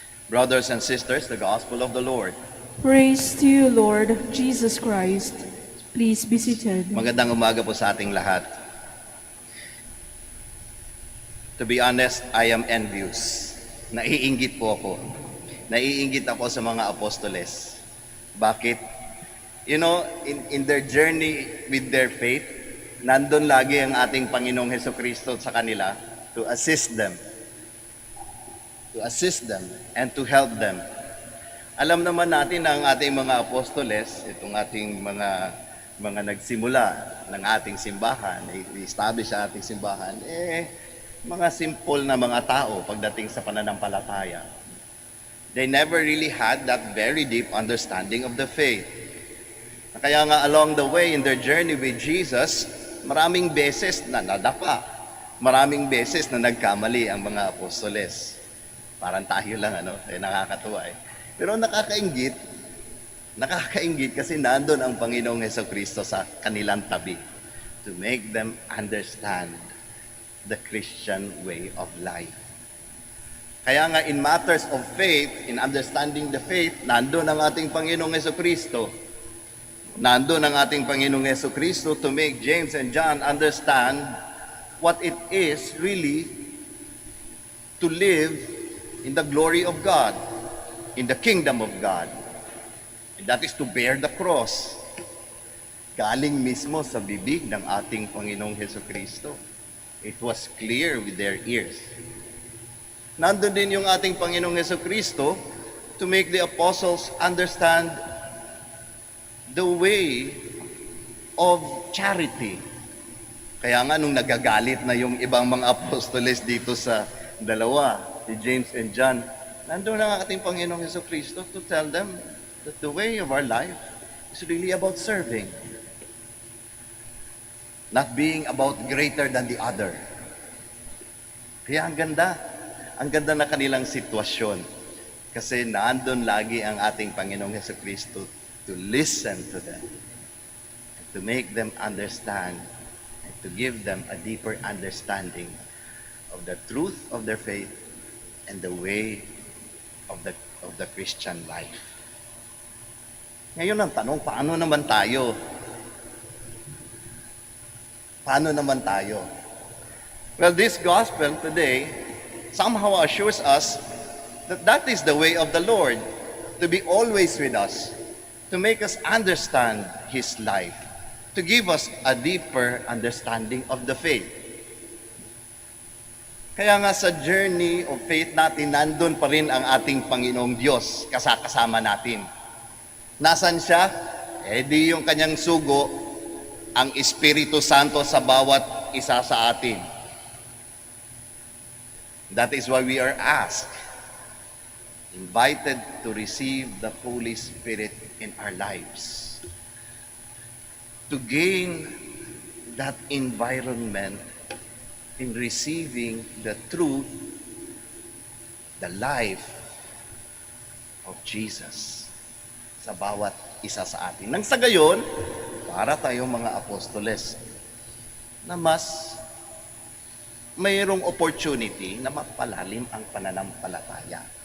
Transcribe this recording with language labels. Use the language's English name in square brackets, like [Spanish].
[English] Brothers and sisters, the Gospel of the Lord. Praise to you, Lord Jesus Christ. Please be seated. [Filipino] Magandang umaga po sa ating lahat. [English] To be honest, I am envious. [Filipino] Naiinggit po ako. Naiinggit ako sa mga apostoles. [English] Bakit? You know, in their journey with their faith, [Filipino] nandun lagi ang ating Panginoong Hesukristo sa kanila [English] to assist them. To assist them and to help them. [Filipino] Alam naman natin na ang ating mga apostoles, itong ating mga nagsimula ng ating simbahan, i-establish ang ating simbahan, mga simple na mga tao pagdating sa pananampalataya. [English] They never really had that very deep understanding of the faith. [Filipino] Kaya nga [English] along the way in their journey with Jesus, [Filipino] maraming beses na nadapa, maraming beses na nagkamali ang mga apostoles. Parang tayo lang, nakakatuwa eh. Pero nakakainggit kasi nandun ang Panginoong Hesukristo sa kanilang tabi [English] to make them understand the Christian way of life. [Filipino] Kaya nga in matters of faith, in understanding the faith, nandun ang ating Panginoong Hesukristo. Nandun ang ating Panginoong Hesukristo [English] to make James and John understand what it is really to live in the glory of God, in the kingdom of God. And that is to bear the cross. [Filipino] Galing mismo sa bibig ng ating Panginoong Hesukristo. [English] It was clear with their ears. [Filipino] Nandun din yung ating Panginoong Hesukristo [English] to make the apostles understand the way of charity. [Filipino] Kaya nga nung nagagalit na yung ibang mga apostoles dito sa dalawa, si James and John, nandun ang ating Panginoong Hesukristo [English] to tell them that the way of our life is really about serving. Not being about greater than the other. [Filipino] Kaya ang ganda na kanilang sitwasyon. Kasi nandun lagi ang ating Panginoong Hesukristo [English] to listen to them, and to make them understand, and to give them a deeper understanding of the truth of their faith and the way of the Christian life. [Filipino] Ngayon ang tanong, paano naman tayo? Paano naman tayo? [English] Well, this gospel today somehow assures us that that is the way of the Lord, to be always with us, to make us understand His life, to give us a deeper understanding of the faith. [Filipino] Kaya nga sa [English] journey of faith [Filipino] natin, nandun pa rin ang ating Panginoong Diyos, kasama natin. Nasaan siya? Di yung kanyang sugo, ang Espiritu Santo sa bawat isa sa atin. [English] That is why we are asked, invited to receive the Holy Spirit in our lives. To gain that environment in receiving the truth, the life of Jesus [Filipino] sa bawat isa sa atin. Nang sa gayon, para tayong mga apostoles na mas mayroong opportunity na mapalalim ang pananampalataya.